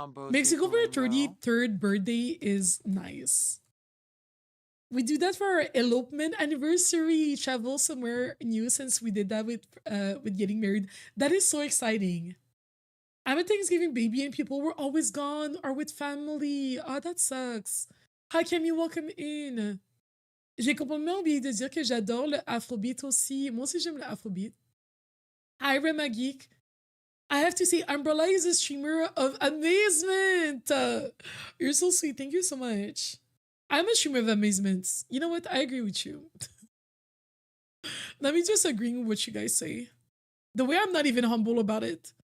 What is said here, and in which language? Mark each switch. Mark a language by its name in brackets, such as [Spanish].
[English] Mexico for your 33rd birthday is nice. We do that for our elopement anniversary. Travel somewhere new since we did that with getting married. That is so exciting. I'm a Thanksgiving baby and people were always gone or with family. Oh, that sucks. Hi Camille, welcome in. [French] J'ai complètement oublié de dire que j'adore le Afrobeat aussi. Moi aussi j'aime le Afrobeat. [English] Hi Rema Geek. I have to say, Umbrella is a streamer of amazement. You're so sweet. Thank you so much. I'm a streamer of amazement. You know what? I agree with you. Let me just agreeing with what you guys say. The way I'm not even humble about it.